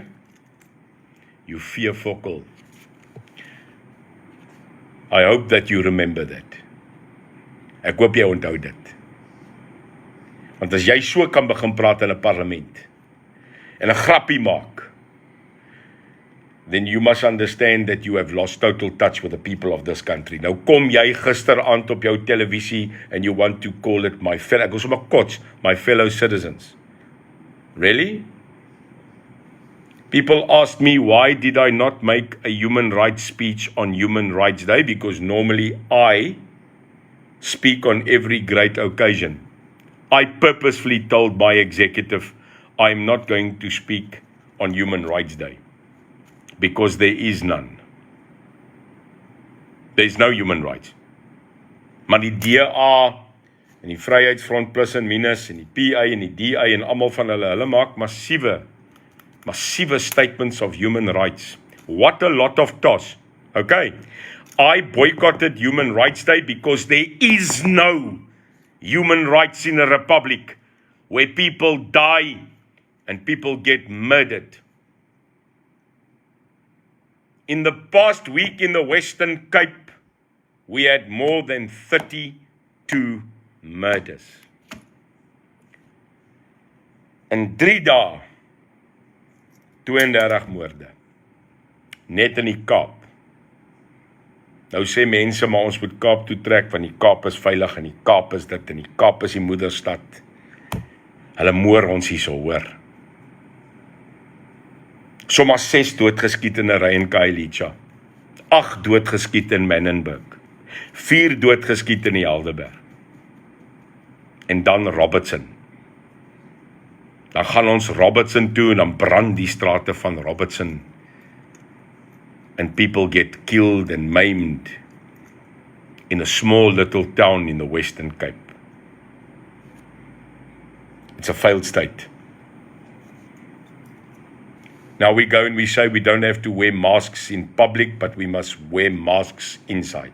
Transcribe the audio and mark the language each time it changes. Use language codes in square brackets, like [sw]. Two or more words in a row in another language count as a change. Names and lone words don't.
[en] You fear fokol. I hope that you remember that. [af] Ek hoop jy onthou dit. Want as jy so kan begin praat in 'n parlement en 'n grappie maak, [en] then you must understand that you have lost total touch with the people of this country. [af] Nou kom jy gisteraand op jou televisie [en] and you want to call it my fellow, [af] ek was sommer kots, [en] my fellow citizens. Really? People asked me, why did I not make a human rights speech on Human Rights Day? Because normally I speak on every great occasion. I purposefully told my executive, I'm not going to speak on Human Rights Day. Because there is none. There is no human rights. [af] Maar die DA en die Vryheidsfront plus en minus en die PA en die DA en almal van hulle maak massiewe [en] statements of human rights. What a lot of toss. Okay. I boycotted Human Rights Day because there is no human rights in a republic where people die and people get murdered. In the past week in the Western Cape, we had more than 32 murders. [af] In 3 dae, 32 moorde. Net in die Kaap. Nou sê mense, maar ons moet Kaap toe trek, want die Kaap is veilig, en die Kaap is dit, en die Kaap is die moederstad. Hulle moor ons hierso, hoor. Sommer 6 doodgeskiet in 'n ry in Khayelitsha. 8 doodgeskiet in Menenberg. 4 doodgeskiet in die Helderberg. En dan Robertson. Dan gaan ons Robertson toe, en dan brand die strate van Robertson. [en] And people get killed and maimed in a small little town in the Western Cape. It's a failed state. Now we go and we say we don't have to wear masks in public, but we must wear masks inside.